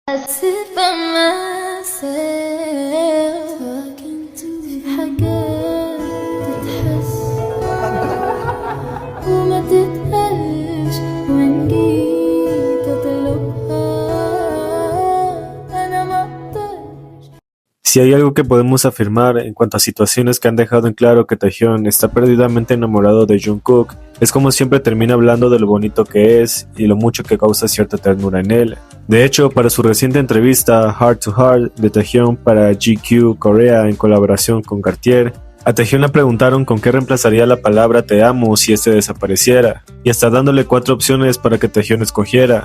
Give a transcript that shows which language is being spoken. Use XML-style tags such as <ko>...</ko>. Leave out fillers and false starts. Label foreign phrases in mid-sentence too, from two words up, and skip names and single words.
<en>sit by myself talking to</en> <ar>في حاجات تتحس وما تتقالش وإن جيت أطلبها أنا ما أقدرش.</ar> <es>Si hay algo que podemos afirmar en cuanto a situaciones que han dejado en claro que Taehyun está perdidamente enamorado de Jungkook, es como siempre termina hablando de lo bonito que es y lo mucho que causa cierta ternura en él. De hecho, para su reciente entrevista Heart to Heart de Taehyun para GQ Korea en colaboración con Cartier, a Taehyun le preguntaron con qué reemplazaría la palabra te amo si este desapareciera, y hasta dándole 4 opciones para que Taehyun escogiera.</es>